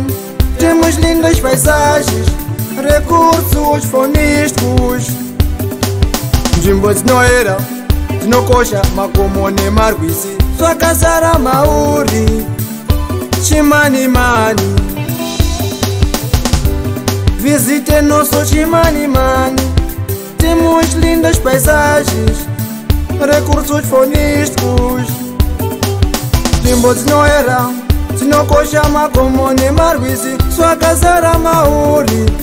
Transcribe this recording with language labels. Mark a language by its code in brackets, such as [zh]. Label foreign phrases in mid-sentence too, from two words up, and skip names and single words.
[pt] temos lindas paisagens, recursos faunísticos, [sn] nzvimbo dzinoera, dzinokosha, makomo nemarwisi, zvakazara mauri. Chimanimani, [pt] visite nosso Chimanimani, temos lindas paisagens, recursos faunísticos, [sn] nzvimbo dzinoera, dzinokosha, makomo nemarwisi, zvakazara mauri.